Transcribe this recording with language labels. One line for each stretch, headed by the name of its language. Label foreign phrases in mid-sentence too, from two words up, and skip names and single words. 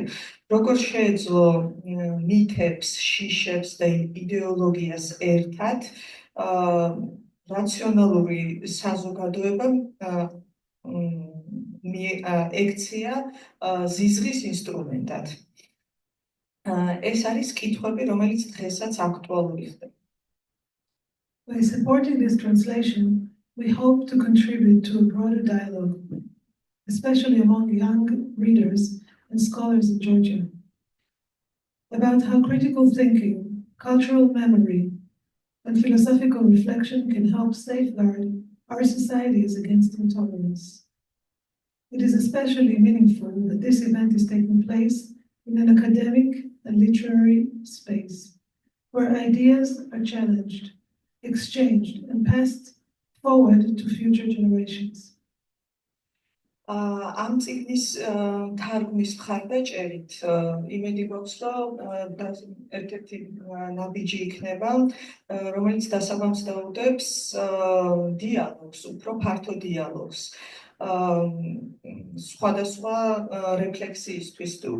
Georgian: როგორ შეეძლო მითებს, შიშებს და იდეოლოგიას ერთად რაციონალური საზოგადოება ექცია ზიზღის ინსტრუმენტად. ეს არის კითხვები, რომელიც დღესაც აქტუალური ხდება.
English: By supporting this translation, we hope to contribute to a broader dialogue, especially among young readers and scholars in Georgia, about how critical thinking, cultural memory, and philosophical reflection can help safeguard our societies against intolerance. It is especially meaningful that this event is taking place in an academic and literary space, where ideas are challenged, exchanged, and passed forward to future generations.
Georgian: ამ წიგნის თარგმნის მხარდაჭერით იმედი გვაქვს, რომ ერთ-ერთი ნაბიჯი იქნება, რომელიც დასაბამსდაუდებს დიალოგს, უფრო ფართო დიალოგს, სხვადასხვა რეფლექსიისთვის,